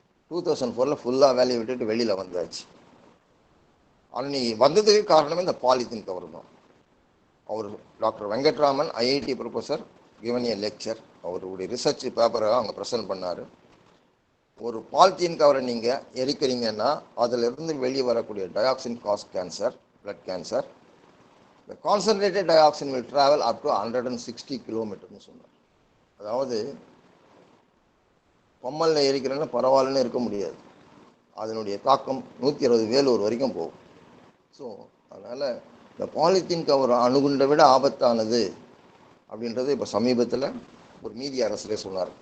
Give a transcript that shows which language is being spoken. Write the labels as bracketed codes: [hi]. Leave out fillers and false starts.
[ta] 2004 ஃபுல்லாக வேலையை விட்டுட்டு வெளியில் வந்தாச்சு. அன்னைக்கு வந்ததுக்கு காரணமே இந்த பாலித்தீன் கவர் தான். அவர் doctor Venkatraman IIT professor given ஏ லெக்சர். அவருடைய ரிசர்ச் பேப்பரை அங்கே ப்ரெசென்ட் பண்ணார். ஒரு பாலித்தீன் கவரை நீங்கள் எரிக்கிறீங்கன்னா அதிலிருந்து வெளியே வரக்கூடிய dioxin cos cancer, blood cancer. [en] The concentrated dioxin will travel up to 160 [ta] கிலோமீட்டர்னு சொன்னார். அதாவது பொம்மலில் எரிக்கிறேன்னு பரவாயில்லன்னு இருக்க முடியாது, அதனுடைய தாக்கம் 160 வேலூர் வரைக்கும் போகும். ஸோ அதனால் இந்த பாலித்தீன் கவர் அணுகுண்டை விட ஆபத்தானது அப்படின்றது இப்போ சமீபத்தில் ஒரு நீதி அரசரே சொன்னார்.